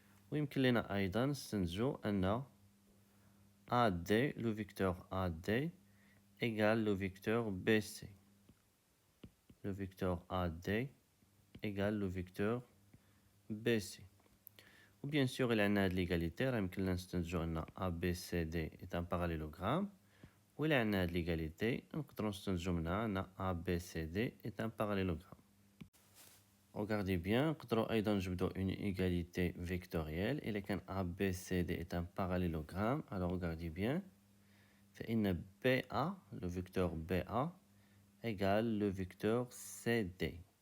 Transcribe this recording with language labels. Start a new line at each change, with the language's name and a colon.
Arabic: ويمكن لنا أيضا نستنتجو أن
French: AD, le vecteur AD, égale le vecteur BC. Le vecteur AD égale le vecteur BC. Ou bien sûr, il y a une l'égalité,
Arabic: يمكن لنا نستنتجو أن
French: ABCD est un parallélogramme.
Arabic: وإلا عندنا هاد l'égalité نقدرو نستنتجو منها أن
French: ABCD est un parallélogramme. Regardez bien,
Arabic: نقدرو أيضا نجبدو
French: une égalité vectorielle.
Arabic: إلا كان
French: ABCD est un parallélogramme, alors regardez bien,
Arabic: فإن
French: BA, le vecteur BA, égale le vecteur CD.